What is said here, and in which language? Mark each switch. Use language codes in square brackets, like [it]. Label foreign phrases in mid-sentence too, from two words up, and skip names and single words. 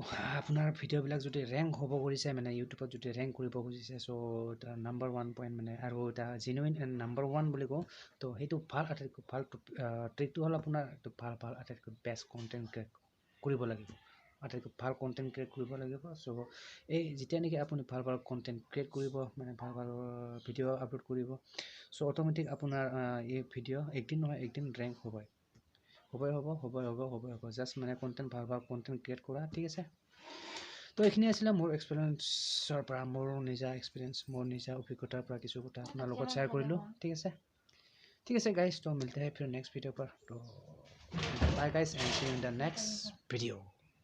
[as] আপোনাৰ ভিডিঅ'বিলাক যদি ৰেংক হ'ব খুজিছে মানে ইউটিউবত যদি ৰেংক কৰিব খুজিছে চ' এটা [en] number 1 point [as] মানে আৰু এটা [en] genuine number 1 [as] বুলি কওঁ তো সেইটো আটাইতকৈ ভাল ট্ৰিকটো হ'ল আপোনাৰ ভাল আটাইতকৈ [en] best content create [as] কৰিব লাগিব আটাইতকৈ ভাল [en] content create [as] কৰিব লাগিব চ' এই যেতিয়া নেকি আপুনি ভাল [en] content create [as] কৰিব মানে ভাল ভিডিঅ' আপলোড কৰিব চ' অট'মেটিক আপোনাৰ এই ভিডিঅ' একদিন নহয় একদিন ৰেংক হ'বই জাষ্ট মানে কণ্টেণ্ট ভাল [en] content create [as] কৰা ঠিক আছে তো এইখিনি আছিলে মোৰ এক্সপিৰিয়েঞ্চৰ পৰা মোৰ নিজা এক্সপিৰিয়েঞ্চ মোৰ নিজা অভিজ্ঞতাৰ পৰা কিছু কথা আপোনাৰ লগত শ্বেয়াৰ কৰিলোঁ ঠিক আছে গাইজ তো [hi] मिलते हैं फिर नेक्स्ट वीडियो पर तो बाय गाइज [en] and see you in the next video